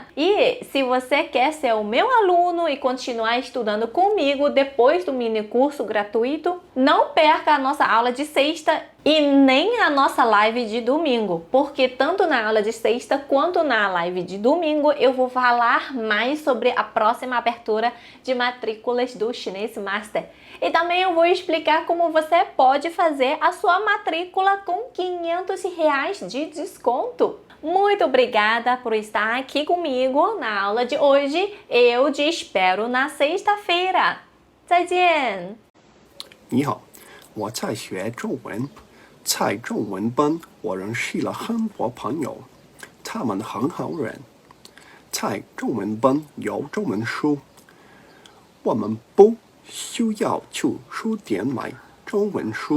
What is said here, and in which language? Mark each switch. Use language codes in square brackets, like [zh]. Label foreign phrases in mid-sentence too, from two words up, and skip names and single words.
[pt] E se você quer ser o meu aluno e continuar estudando comigo depois do mini curso gratuito, não perca a nossa aula de sexta e nem a nossa live de domingo, porque tanto na aula de sexta quanto na live de domingo eu vou falar mais sobre a próxima abertura de matrículas do Chinês Master. E também eu vou explicar como você pode fazer a sua matrícula com R$500 de desconto. Muito obrigada por estar aqui comigo na aula de hoje. Eu te espero na sexta-feira. [zh] 再见。你好，我在学中文，在中文班我认识了很多朋友，他们很好人。在中文班有中文书，我们不需要去书店买中文书。